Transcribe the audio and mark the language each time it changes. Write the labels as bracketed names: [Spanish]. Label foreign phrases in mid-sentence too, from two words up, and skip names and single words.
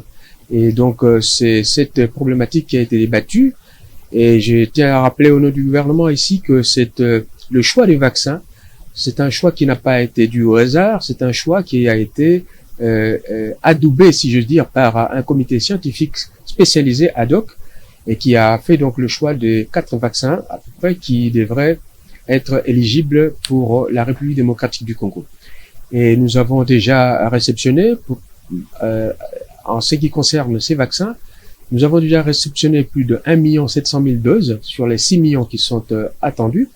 [French] Et donc c'est cette problématique qui a été débattue. Et je tiens à rappeler au nom du gouvernement ici que le choix des vaccins, c'est un choix qui n'a pas été dû au hasard, c'est un choix qui a été adoubé, si je veux dire, par un comité scientifique spécialisé [Latin] ad hoc [French] et qui a fait donc le choix de 4 vaccins à peu près qui devraient être éligibles pour la République démocratique du Congo. Et nous avons déjà réceptionné, en ce qui concerne ces vaccins, nous avons déjà réceptionné plus de 1 700 000 doses sur les 6 millions qui sont attendus.